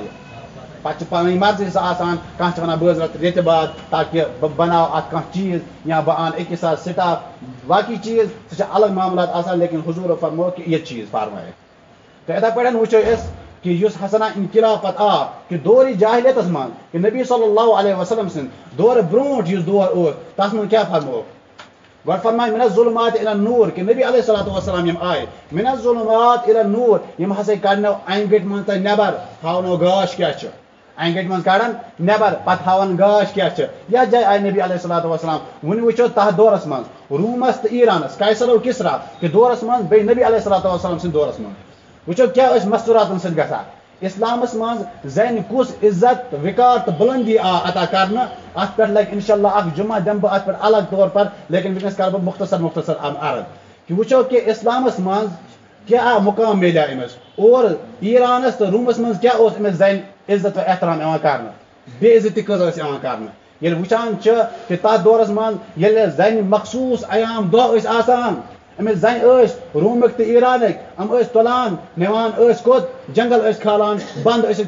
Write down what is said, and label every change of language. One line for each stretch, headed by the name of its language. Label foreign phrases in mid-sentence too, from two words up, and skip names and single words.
Kashmiri: یہِ پتہٕ چھِ پنٕنۍ مرضی سۄ آسان کانٛہہ چھِ ونان بہٕ حظ رٮ۪تہٕ رٮ۪تہِ بعد تاکہِ بہٕ بناو اتھ کانٛہہ چیٖز یا بہٕ انہٕ أکِس ساتہٕ سٹاف باقٕے چیٖز سُہ چھِ الگ معاملات آسان لیکن حضوٗرو فرمووُکھ کہِ یہِ چیٖز فرمٲیِکھ تہٕ یِتھے پٲٹھۍ وٕچھو أسۍ کہ یُس ہسا انقلاب پتہٕ آو کہ دورِ جاہلیتس منٛز کہ نبی
Arabic: صلی اللہ علیہ وسلم
Kashmiri: سٕنٛدِ دورٕ برونٛٹھ یُس دور اوس تتھ منٛز کیٛاہ فرمووُکھ گۄڈٕ فرماے
Arabic: من الظُلمات الی
Kashmiri: النور کہ نبی
Arabic: علیہ الصلوۃ والسلام
Kashmiri: یِم آیہِ
Arabic: من الظُلمات الی النور
Kashmiri: یِم ہسا کڑنو انہِ گٔٹۍ منٛز تۄہہِ نٮ۪بر ہاونو گاش کیٛاہ چھُ انہِ گٔٹۍ منٛز کڑان نٮ۪بر پتہٕ ہاوان گاش کیٛاہ چھُ یتھ جایہِ آیہِ نبی
Arabic: علیہ الصلوۃ والسلام
Kashmiri: وۄنۍ وٕچھو تتھ دورس منٛز روٗمس تہٕ ایٖرانس قیصرو کسرا کہ دورس منٛز بیٚیہِ نبی
Arabic: علیہ الصلوۃ
Kashmiri: والسلام سٕنٛدِ دورس منٛز وٕچھو کیٛاہ ٲسۍ مستوٗراتن سۭتۍ گژھان اسلامس منٛز زنہِ کُس عزت وقار تہٕ بُلندی آو عطا کرنہٕ اتھ پٮ۪ٹھ لگہِ
Arabic: انشاء اللہ
Kashmiri: اکھ جمعہ دِمہٕ بہٕ اتھ پٮ۪ٹھ
Urdu: الگ طور پر
Kashmiri: لیکن وٕنکیٚنس کرٕ بہٕ مختصر عرض کہ وٕچھو کہ اسلامس منٛز کیٛاہ مقام مِلیو أمِس اور ایٖرانس تہٕ روٗمس منٛز کیٛاہ اوس أمِس زنہِ عزت و احترام یِوان کرنہٕ بے عزتی کۭژاہ ٲس یِوان کرنہٕ ییٚلہِ وٕچھان چھِ کہ تتھ دورس منٛز ییٚلہِ زنہِ مخصوٗص عیام دۄہ ٲسۍ آسان أمِس زنہِ ٲسۍ روٗمٕکۍ تہٕ ایٖرانٕکۍ یِم ٲسۍ تُلان نِوان ٲسۍ کوٚت جنگل ٲسۍ کھالان بنٛد ٲسِکھ